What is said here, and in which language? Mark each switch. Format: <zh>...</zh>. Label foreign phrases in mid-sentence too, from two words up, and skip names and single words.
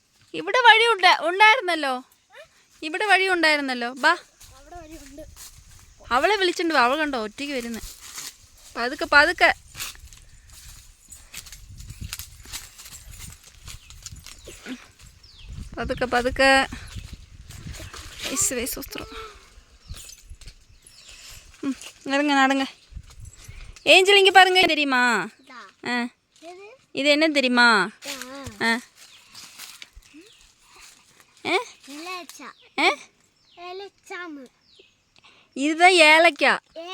<ml>ഇവിടെ വഴി ഉണ്ടായിരുന്നല്ലോ. ഇവിടെ വഴി ഉണ്ടായിരുന്നല്ലോ. ബാ, അവളെ വിളിച്ചിട്ടുണ്ട്. അവൾ കണ്ടോ ഒറ്റയ്ക്ക് വരുന്നത്. പതുക്കെ പതുക്കെ. പതുക്കെ പതുക്കെ.</ml> <ta>நடங்க நடங்க. ஏஞ்சல் இங்கே பாருங்க. தெரியுமா? இது என்ன தெரியுமா? இதுதான் ஏலக்காய்.</ta>